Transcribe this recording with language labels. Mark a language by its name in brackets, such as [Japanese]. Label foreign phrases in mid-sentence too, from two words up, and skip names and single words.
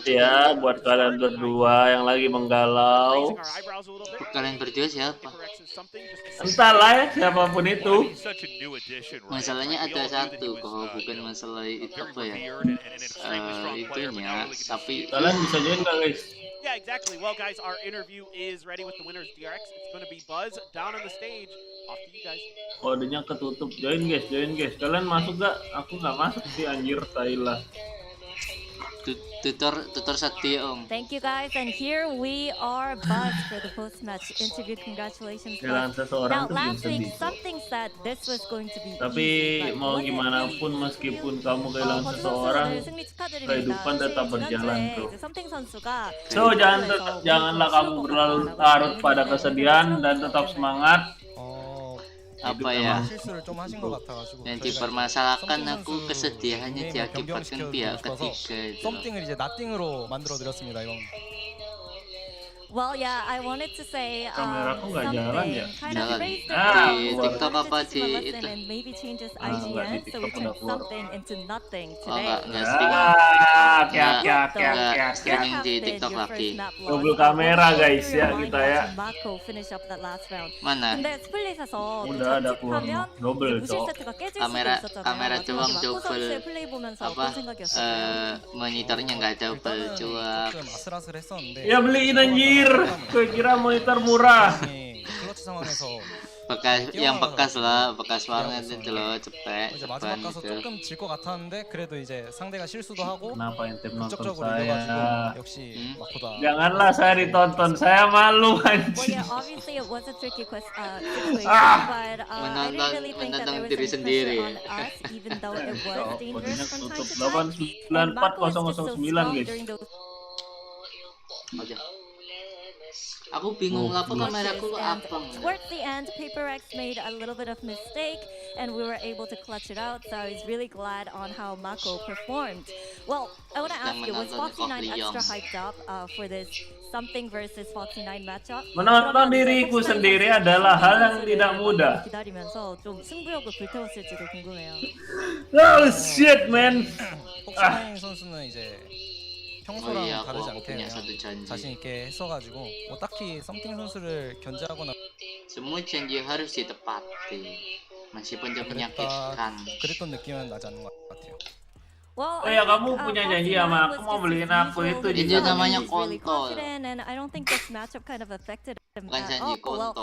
[Indonesian] Semangat ya buat kalian berdua yang lagi menggalau. Kalian berdua siapa? Entahlah ya siapapun itu. Masalahnya ada satu kok, bukan masalah itu apa ya? Itunya, tapi Kalian bisa join nggak guys? [English] Yeah, exactly. Well, guys, our interview is ready with the winners DRX. It's going to be Buzz down on the stage. Off to you guys. [Indonesian] Kodenya ketutup. Join guys. Kalian masuk gak? Aku nggak masuk sih anjir, Thailand. tutor sakti om. [English] Thank you guys, and here we are buzzed for the post-match interview. Congratulations. [Indonesian] Kehilangan seseorang [English] Now, [Indonesian] tuh bikin [English] last week [Indonesian] sedih. [English] something said this was going to be [Indonesian] Tapi [English] easy, but [Indonesian] mau [English] what [Indonesian] gimana [English] if [Indonesian] pun meskipun kamu kehilangan seseorang, kehidupan tetap berjalan bro. So janganlah kamu berlarut-larut pada kesedihan dan tetap semangat. Apa ya? Yang dipermasalahkan aku kesedihannya diakibatkan pihak ketiga itu. [Korean] 썸띵을 이제 나띵으로 만들어 드렸습니다 이번. [English] Well, yeah, I wanted to say [Indonesian] Kameraku nggak jalan ya? [English] kind of [Indonesian] Jalan. [English] raised [Indonesian] Di [English] the [Indonesian] TikTok [English] bar, [Indonesian] apa [English] wanted to [Indonesian] di [English] listen [Indonesian] itu? [English] and maybe change his [Indonesian] nggak di [English] IGN, so we [Indonesian] TikTok [English] turn [Indonesian] udah keluar. [English] something into nothing Oh today. [Indonesian] enggak streaming. Kiat. Streaming di TikTok lagi. Double kamera guys ya kita ya. Mana? Udah ada keluar double cok. Kamera doang double. Apa? Monitornya nggak double cuak. [Korean] 조금 아슬아슬했었는데. [Indonesian] Ya beliin anjir. Gue kira monitor murah. [Korean] 클러치 상황에서 [Indonesian] bekas lah, bekas banget itu loh, cepet [Korean] 이제 [Indonesian] cepat [Korean] 마지막 가서 [Indonesian] itu. [Korean] 조금 질 것 같았는데 그래도 이제 상대가 실수도 하고 [Indonesian] Kenapa ente nonton [Korean] 극적으로 [Indonesian] saya? [Korean] 이겨가지고 역시 마코다. [Indonesian] Janganlah saya ditonton, saya malu [English] Well, [Indonesian] anjing. [English] yeah, obviously it was a tricky situation, Ah! but I didn't really think that there was [Indonesian] Diri [English] any [Indonesian] sendiri. [English] pressure on us, even though it was [Indonesian] Kodenya [English] dangerous from time [Indonesian] tutup [English] to time. And Mako was just so 89409 strong [Indonesian] guys. [English] during those [Indonesian] Aja. Aku bingung apa kameraku [English] and [Indonesian] apa. [English] towards the end, PaperX made a little bit of mistake, and we were able to clutch it out. So I was really glad on how Mako performed. Well, I want to ask you, was Foxy9 extra hyped up for this something versus Foxy9 matchup? [Indonesian] Menonton diriku sendiri adalah hal yang tidak mudah. [Korean] 기다리면서 좀 승부욕을 불태웠을지도 궁금해요. [English] Oh shit man. [Korean] 폭스나인 선수는 이제 평소랑 [Indonesian] iya, [Korean] 다르지 [Indonesian] aku [Korean] 않게 [Indonesian] punya [Korean] 그냥 [Indonesian] satu janji. [Korean] 자신 있게 했어가지고 뭐 딱히 썸띵 선수를 견제하거나 [Indonesian] Semua janji harus ditepati, meskipun dia menyakitkan. [Korean] 그랬던 느낌은 나지 않는 것 같아요. [English] Well, [Indonesian] Oh ya, kamu punya janji sama aku mau beliin aku itu Itu juga. namanya [English] He's really [Indonesian] kontol. [English] confident, and I don't think this matchup kind of affected him [Indonesian] Bukan [English] at [Indonesian] janji, [English] all. Well,